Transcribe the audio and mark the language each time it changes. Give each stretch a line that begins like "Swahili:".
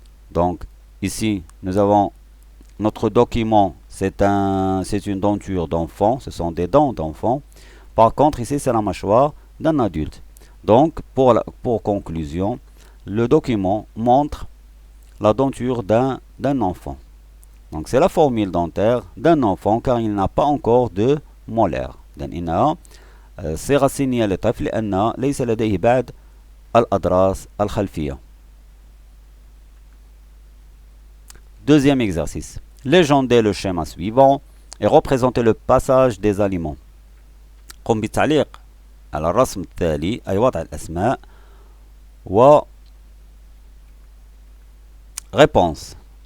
French: Donc ici nous avons notre document, c'est une denture d'enfant, ce sont des dents d'enfant. Par contre ici c'est la mâchoire d'un adulte. Donc pour conclusion, le document montre la denture d'un enfant. Donc c'est la formule dentaire d'un enfant car il n'a pas encore de molaire.
Arabic: لأن إنها صيغة سنية للطفل لأن ليس لديه بعد الأضراس الخلفية.
French: Deuxième exercice. Légendez le schéma suivant et représentez le passage des aliments.
Arabic: قم بالتعليق على الرسم التالي أي وضع الأسماء و réponse.